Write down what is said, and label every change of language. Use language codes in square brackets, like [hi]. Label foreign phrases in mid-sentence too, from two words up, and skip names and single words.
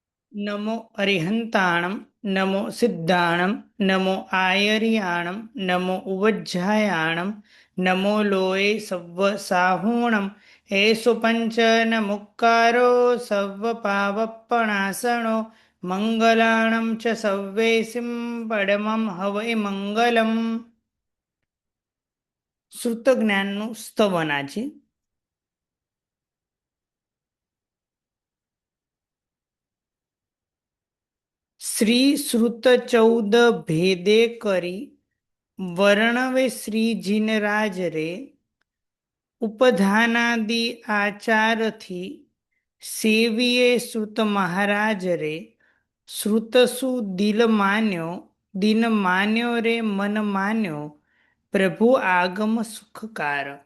[pra] नमो अरिहन्ताणं नमो सिद्धाणं नमो आयर्याणं नमो उवज्झायाणं नमो लोये सव्वसाहूणं एषु पञ्चनमुक्कारो सव्वपावप्पणासनो મંગલાણં ચ સવ્વેસિં પડમં હવૈ મંગલમ. [gu] શ્રુત જ્ઞાનનું સ્તવન આજે. શ્રી શ્રુત ચૌદ ભેદે કરી વર્ણવે શ્રીજીનરાજ રે ઉપધાનાદિ આચારથી સેવીએ શ્રુત મહારાજ રે શ્રુતસુ દિલ માન્યો દિન માન્યો રે મન માન્યો પ્રભુ આગમ સુખકાર.